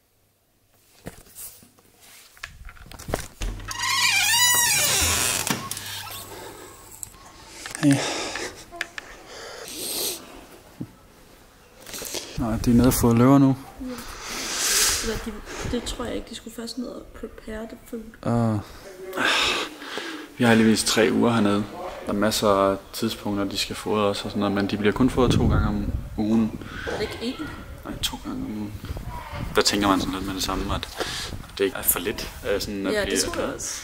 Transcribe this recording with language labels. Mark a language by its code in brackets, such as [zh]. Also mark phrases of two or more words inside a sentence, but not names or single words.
[da] Hey. Nej, de er nede og få løver nu. Ja. Det tror jeg ikke, de skulle først ned og [en] prepare the food. [da] Vi har heldigvis 3 uger hernede. Der er masser af tidspunkter, de skal fodre os og sådan noget, men de bliver kun fodret 2 gange om ugen. Er det ikke 1? Nej, 2 gange om ugen. Der tænker man sådan lidt med det samme, at det ikke er for lidt. Sådan at Ja, det tror jeg også.